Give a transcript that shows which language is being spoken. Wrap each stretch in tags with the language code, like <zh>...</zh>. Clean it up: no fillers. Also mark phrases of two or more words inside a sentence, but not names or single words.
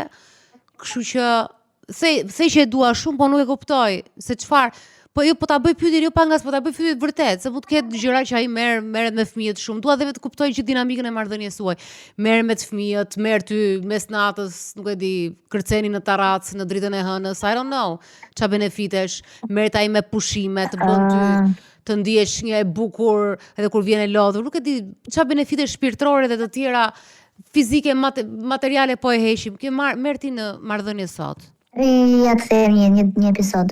<sq>Kështu që se që e dua shumë, po nuk e kuptoj se çfarë. Po ta bëj pyetjen jo pangas, po ta bëj pyetje vërtet, se mund të ketë gjëra që ai merret me fëmijët shumë. Dua dhe vetë të kuptoj që dinamikën e marrëdhënies suaj. Merr me fëmijët, merr ty mes natës, nuk e di, kërceni në terrac, në dritën e hënës,</sq> <en>I don't know.</en> <sq>Ç'a benefitesh? Merret ai me pushime, të bën ty të ndihesh një e bukur edhe kur vjen e lodhur. Nuk e di ç'a benefite shpirtërore dhe të tjera fizike, materiale po e heqim. Kë merr ti në marrëdhënie sot? Ja të them një episod.</sq>